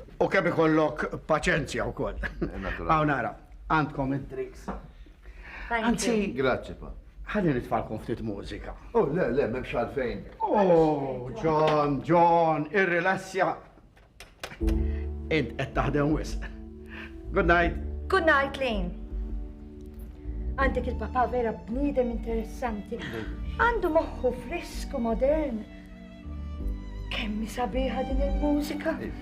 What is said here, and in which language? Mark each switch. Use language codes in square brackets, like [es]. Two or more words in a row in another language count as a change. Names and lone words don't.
[mt] U kemm ikollok paċenzja wkoll. Għaw nara, għandkom id-drinks. Anzi, Grazzi, pa. ħalli nitfalkom ftit mużika. Oh, le, memx għalfejn. Oh, John, irrilassja. Int qed taħdem wisq. [en] Good night. Good night, Lane. [mt] Għandek il-papa vera bniedem interessanti. Għandu moħħu fresku modern. Kemmi sabiħa din il-mużika.